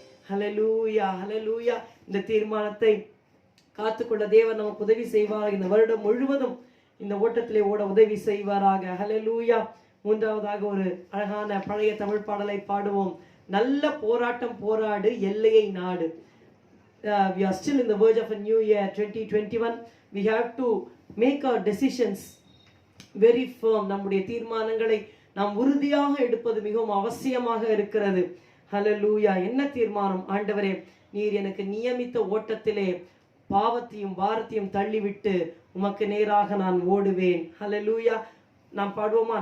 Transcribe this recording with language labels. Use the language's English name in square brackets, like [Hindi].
[Tamil] ஹல்லேலூயா, ஹல்லேலூயா. இந்த தீர்மானத்தை காத்துக்கொள்ள தேவன் நமக்கு உதவி செய்வார். இந்த வருடம் முழுவதும் இந்த ஓட்டத்திலே ஓட உதவி செய்வாராக. ஹல்லேலூயா. மூன்றாவதாக ஒரு அழகான பழைய தமிழ் பாடலை பாடுவோம். நல்ல போராட்டம் போராடு, எல்லையை நாடு. [English] We are still in the verge of a new year 2021. We have to make our decisions very firm. [Tamil] நம்முடைய தீர்மானங்களை நாம் உறுதியாக எடுப்பது மிகவும் அவசியமாக இருக்கிறது. ஹல்லேலூயா. என்ன தீர்மானம்? ஆண்டவரே, நீர் எனக்கு நியமித்த ஓட்டத்திலே பாவத்தையும் பாரத்தையும் தள்ளிவிட்டு உமக்கு நேராக நான் ஓடுவேன். ஹல்லேலூயா. நாம் பாடுவோமா?